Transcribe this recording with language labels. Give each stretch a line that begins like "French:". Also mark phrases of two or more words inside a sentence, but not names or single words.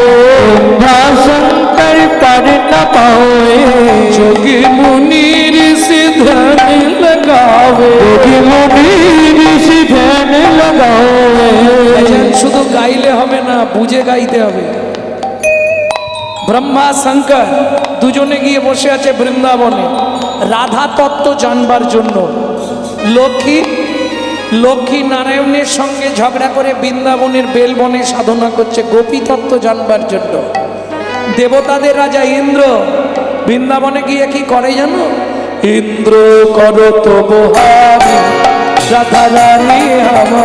Hindi: शंकर पर न पाओ जोगी मुनि ऋषि ध्यान लगाओ योगी मुनि ऋषि ध्यान लगाओ
Bangla: ভজন শুধু গাইলে হবে না, বুঝে গাইতে হবে। ব্রহ্মা শঙ্কর দুজনে গিয়ে বসে আছে বৃন্দাবনে রাধা তত্ত্ব জানবার জন্য। লক্ষ্মী নারায়ণের সঙ্গে ঝগড়া করে বৃন্দাবনের বেলবনে সাধনা করছে গোপী তত্ত্ব জানবার জন্য। দেবতাদের রাজা ইন্দ্র বৃন্দাবনে গিয়ে কি করে জানো? ইন্দ্র করো তো বহারি রাধা রানী আমার